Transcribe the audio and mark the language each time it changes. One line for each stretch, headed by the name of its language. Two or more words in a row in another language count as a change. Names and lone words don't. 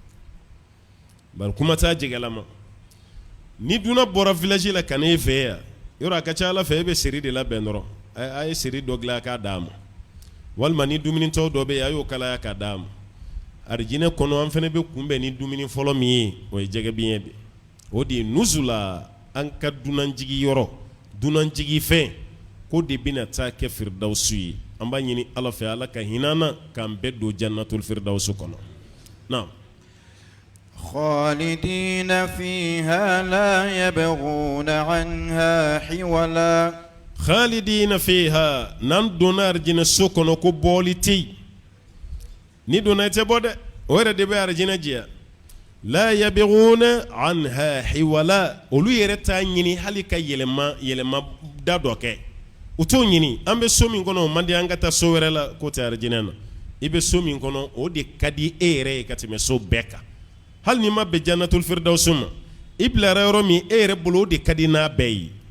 Bambara: bari kuma t'a jɛgɛlama ni duna bɔra village la ka n'e fɛ yan yɔrɔ a ka ca ala fɛ e bɛ seri de labɛn dɔrɔn a ye seri dɔ dilan k'a d'a ma walima ni dumunitɔ dɔ bɛ yen a y'o kalaya k'a d'a ma arijinɛ kɔnɔ an fana bɛ kunbɛn ni dumuni fɔlɔ min ye o ye jɛgɛ biɲɛ de o de ye nuzula an ka dunanjigi yɔrɔ dunanjigi fɛn ko de bɛna taa kɛ firdawusu ye an b'a ɲini ala fɛ ala ka hinɛ an na k'an bɛɛ don
Arabic: جنة الفردوس
Bambara: kɔnɔ na
Arabic: خالدين فيها لا يبغون عنها حولا خالدين فيها
Bambara: nan donna arijinɛso kɔnɔ ko bɔli tɛ yen ni donna i tɛ bɔ dɛ o yɛrɛ de bɛ arijinɛ diya la
Arabic: يبغون عنها حولا
Bambara: olu yɛrɛ t'a ɲini hali ka yɛlɛma da dɔ kɛ u t'o ɲini an bɛ so min kɔnɔ o man di an ka taa so wɛrɛ la k'o tɛ arijinɛ na i bɛ so min kɔnɔ o de ka di e yɛrɛ ye ka tɛmɛ so bɛɛ kan hali ni ma bɛn
Arabic: جنة الفردوس
Bambara: ma i bilara yɔrɔ min e yɛrɛ bolo o de ka di n'a bɛɛ ye